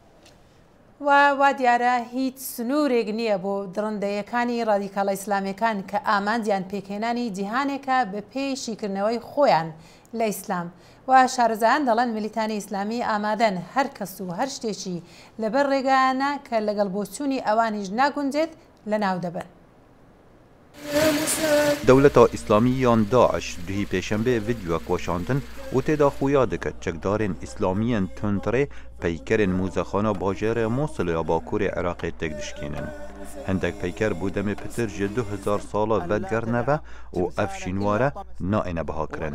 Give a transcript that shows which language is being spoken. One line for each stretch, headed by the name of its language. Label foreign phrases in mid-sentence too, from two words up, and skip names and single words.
Central Kurdish: وا دیارە هیچ سنوورێک نییە بۆ دڕندەیەکانی ڕادیکاڵە ئیسلامیەکان کە ئامانجیان پێکهێنانی جیهانێکە بە پێی شیکردنەوەی خۆیان لە ئیسلام و شارەزایان دەڵێن ملیتانی ئیسلامی ئامادەن هەر کەس و هەر شتێکی لەبەر ڕێگایانە کە لەگەڵ بۆچوونی ئەوانیش ناگونجێت لە ناو دەبن.
Kurdish: دولتا اسلامی یان داعش دوهی پیشنبه ویدیو کوشاندن و تدا خویا دکت چکدارن اسلامیان تندره پیکرن موزخانه باجر موصل یا باکور عراق تکدشکینن. هندک پیکر بودم پتر ج 2000 ساله ودگر نوه و افشینواره نائنه بها کرن.